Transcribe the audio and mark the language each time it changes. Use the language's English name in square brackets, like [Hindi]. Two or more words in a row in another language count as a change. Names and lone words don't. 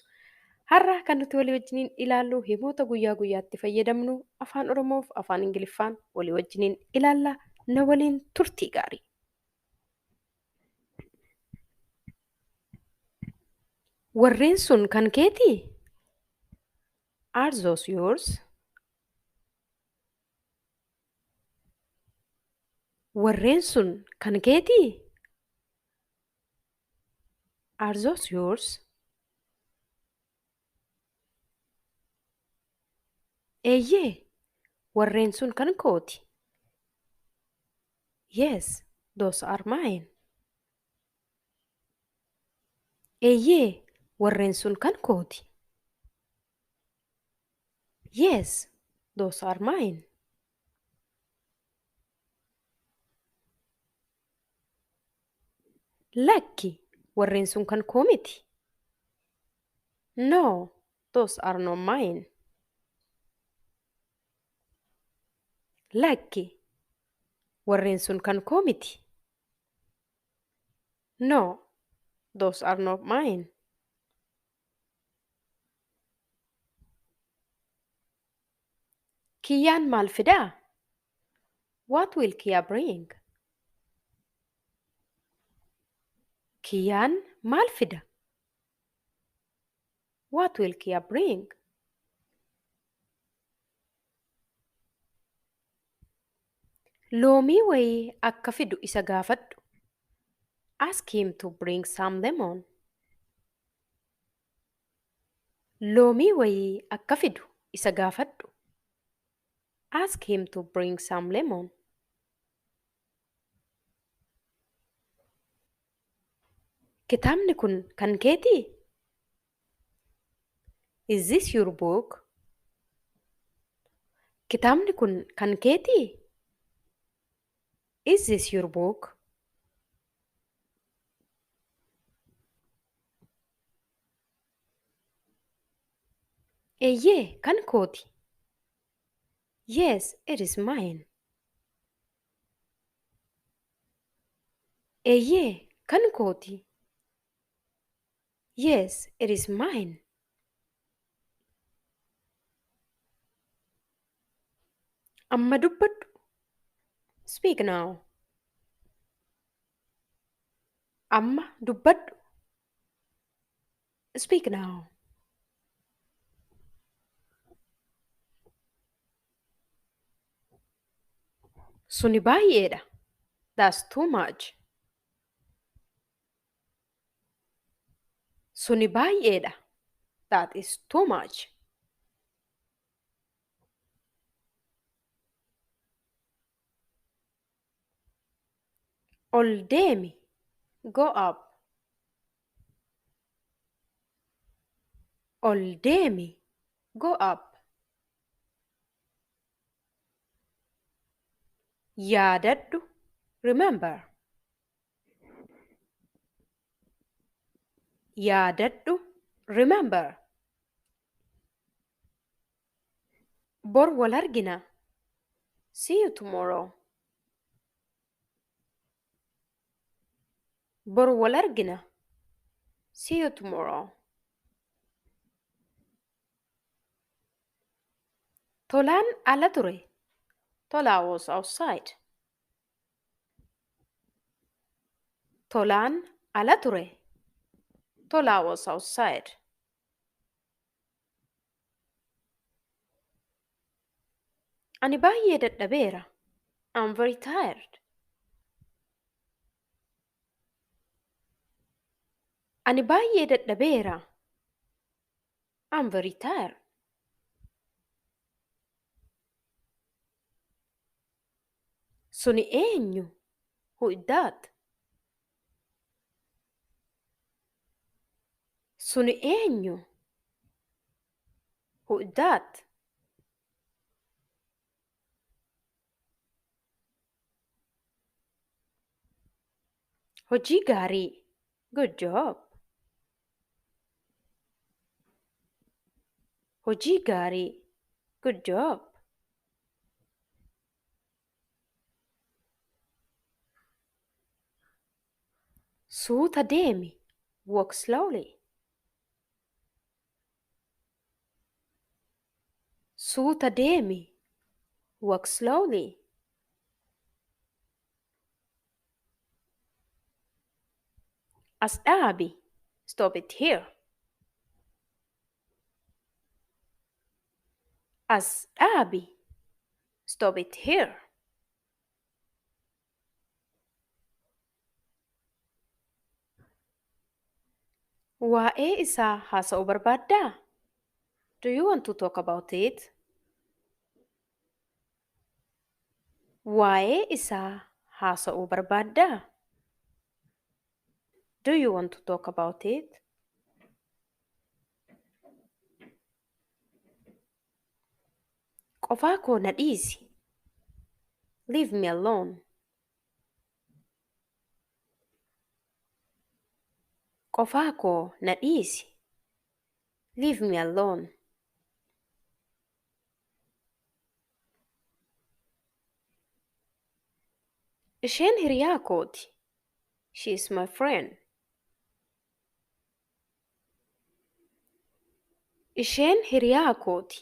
[Oromo] Har'a kan nuti walii wajjiniin ilaallu himoota guyyaa guyyaatti fayyadamnu afaan oromoof afaan ingiliffaan walii wajjiniin ilaalla. Na waliin turtii gaarii. Warreen sun kan keetii? [English] Are those yours? [Oromo] Warreen sun kan keetii? [English] Are those yours? [Oromo] Eeyyee, warreen sun kan kooti. [English] Yes, those are mine. [Oromo] Eeyyee, warreen sun kan kooti. [English] Yes, those are mine. [Oromo] Lakki, warreen sun kan koo miti. [English] No, those are not mine. [Oromo] Lakki, warreen sun kan koo miti. [English] No, those are not mine. [Oromo] Kiyyaan maal fidaa? [English] What will Kiya bring? [Oromo] Kiyyaan maal fida? [English] What will Kiya bring? [Oromo] Loomii wayii akka fidu isa gaafadhu. [English] Ask him to bring some lemon. [Oromo] Loomii wayii akka fidu isa gaafadhu. [English] Ask him to bring some lemon. [Oromo] Kitaabni kun kan keetii? [English] Is this your book? [Oromo] Kitaabni kun kan keetii? [English] Is this your book? [Oromo] Eeyyee, kan kooti. [English] Yes, it is mine. [Oromo] Eeyyee, kan kooti. [English] Yes, it is mine. [Oromo] Amma dubbadhu. [English] Speak now. [Oromo] Amma dubbadhu. [English] Speak now. [Oromo] Suni baay'eedha. [English] That's too much. [Oromo] Suni baay'eedha. [English] That is too much. [Oromo] Ol deemi. [English] Go up. [Oromo] Ol deemi. [English] Go up. Yaadadhu. Remember. Yaadadhu. Remember. [Oromo] Bor wal argina. [English] See you tomorrow. [Oromo] Bor wal argina. [English] See you tomorrow. [Oromo] Tolaan ala ture. [English] Tola was outside. [Oromo] Tolaan ala ture. [English] Tola was outside. [Oromo] Ani baay'ee dadhabeera. [English] I'm very tired. [Oromo] Ani baay'ee dadhabeera. [English] I'm very tired. [Oromo] Suni eenyu? [English] Who is that? [Oromo] Suni eenyu? [English] Who is that? [Oromo] Hojii gaarii. [English] Good job. [Oromo] Hojii gaarii. [English] Good job. [Oromo] Suuta deemi. [English] Walk slowly. [Oromo] Suuta deemi. [English] Walk slowly. [Oromo] As dhaabi. [English] Stop it here. [Oromo] As dhaabi. [English] Stop it here. [Oromo] Waa'ee isaa haasa'uu barbaaddaa? [English] Do you want to talk about it? [Oromo] Waa'ee isaa haasa'uu barbaaddaa? [English] Do you want to talk about it? [Oromo] Qofaa koo na dhiisi. [English] Leave me alone. [Oromo] Qofaa koo na dhiisi. [English] Leave me alone. [Oromo] Isheen hiriyaa kooti. [English] She is my friend. [Oromo] Isheen hiriyaa kooti.